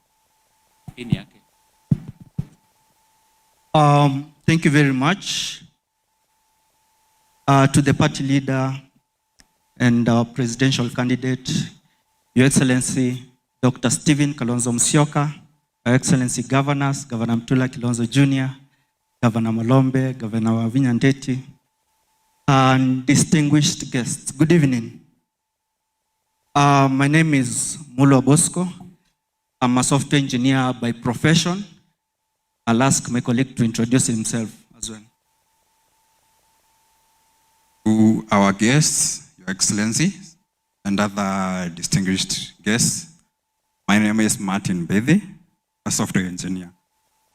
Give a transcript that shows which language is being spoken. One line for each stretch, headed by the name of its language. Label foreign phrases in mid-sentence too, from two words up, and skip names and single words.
English: Thank you very much to the party leader and our presidential candidate, Your Excellency, Dr. Stephen Kalonzo Musyoka, Your Excellency Governors, Governor Mutula Kilonzo Jr., Governor Malombe, Governor Wavinya Ndeti, and distinguished guests. Good evening. My name is Mulwa Bosco. I'm a software engineer by profession. I'll ask my colleague to introduce himself as well. To our guests, Your Excellency, and other distinguished guests, my name is Martin Bithi, a software engineer.